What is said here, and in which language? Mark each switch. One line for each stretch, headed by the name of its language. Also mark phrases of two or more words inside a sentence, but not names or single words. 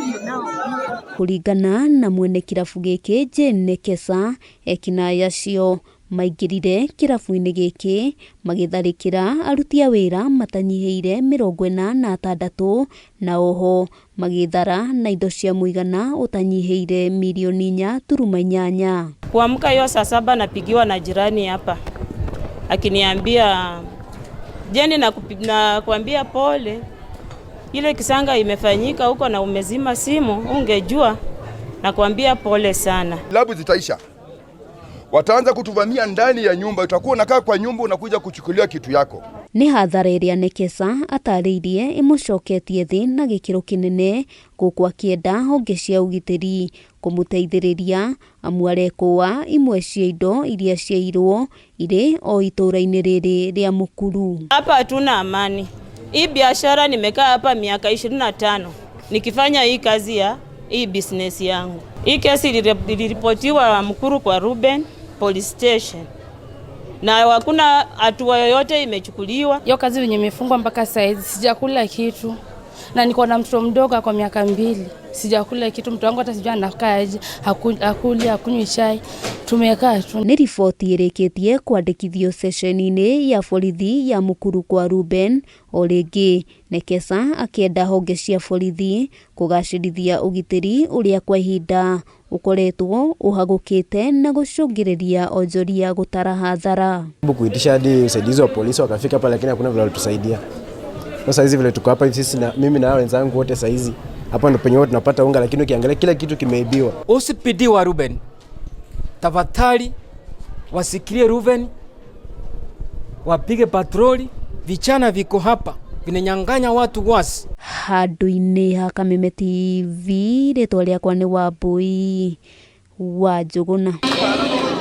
Kikuyu: Kũringana na mwene kĩrabu gĩkĩ Jane Nekesa, ekinaĩ acio maingĩrire kĩrabu-inĩ gĩkĩ magĩtharĩkĩra aruti a wĩra matanyihĩire 46 na oho magĩthara na indo cia mũigana utanyihĩire milioni 4.8.
Swahili: Kuamka hiyo saa 7 napigiwa na jirani hapa akiniambia, Jeni na kuambia pole, ile kisanga imefanyika huko na umezima simu, ungejua na kuambia pole sana. Labu zitaisha, wataanza kutuvamia ndani ya nyumba, utakuwa unakaa kwa nyumba unakuja kuchukulia kitu yako.
Kikuyu: Nĩ hathara ĩrĩa Nekesa atarĩirie ĩmũcoketie thĩ na gĩkĩro kĩnene, gũkũ akĩenda honge cia ũgitĩri kũmũteithĩrĩria amu arekũa imwe cia indo iria ciairwo irĩ o itũra-inĩ rĩrĩ rĩa Mũkuru.
Swahili: Hapa hatuna amani. Hii biashara nimekaa hapa miaka 25 nikifanya hii kazi ya hii business yangu. Hii kesi iliripotiwa Mukuru kwa Ruben
English: Police Station
Swahili: na hakuna hatua yoyote imechukuliwa. Hiyo kazi yenye imefungwa mpaka saizi sijakula kitu, na niko na mtoto mdogo kwa miaka 2, sijakula kitu. Mtoto wangu hata sijui anakaaje, hakuli akunywi chai, tumekaa tu.
Kikuyu: Nĩ riboti ĩrĩkĩtie kwandĩkithio sesheni-inĩ ya borithi ya Mũkuru kwa Ruben. O rĩngĩ Nekesa akĩenda honge cia borithi kũgacĩrithia ũgitĩri ũrĩa kwa ihinda ukoretwo uhagũkĩte na gũcũngĩrĩria onjoria gũtara hadhara.
Swahili: Kuitisha hadi usaidizi wa polisi wakafika pale, lakini hakuna vile walitusaidia. Sasa hizi vile tuko hapa sisi na mimi na wenzangu wote saa hizi hapa ndo penye wote tunapata unga, lakini ukiangalia kila kitu kimeibiwa. OCPD wa Ruben, tafadhali wasikilie Ruben, wapige patroli, vichana viko hapa vinanyang'anya watu wasi.
Kikuyu: Handũ-inĩ ha Kameme TV, rĩtwa rĩakwa nĩ Wambui wa Njũgũna.